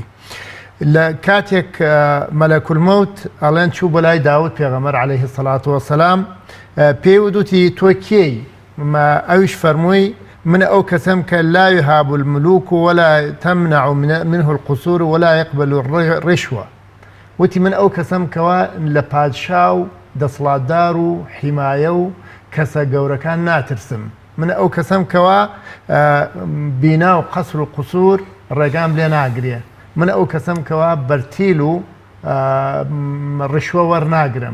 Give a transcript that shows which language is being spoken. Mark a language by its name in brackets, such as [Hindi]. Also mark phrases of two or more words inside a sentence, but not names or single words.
[Central Kurdish] لە کاتێک [Arabic] مەلەک المەوت [Central Kurdish] ئەڵێن چوو بە لای داود پێغەمبەر [Arabic] عەلەیه السەڵات وەسەلام [Central Kurdish] پێی وتوتی تۆ کێی؟ ئەویش فەرمووی من ئەو کەسەم کە [Arabic] لا يهاب الملوك ولا تمنع منه القصور ولا يقبل الرشوة. [Central Kurdish] وتی من ئەو کەسەم کەوا لە پادشا و دەسڵاتدار و حیمایە و کەسە گەورەکان ناترسم. من ئەو کەسەم کەوا بینا و قەسر و قوسور ڕێگام لێ ناگرێ. من ئەو کەسەم کەوا بەرتیل و ڕشوە وەرناگرم.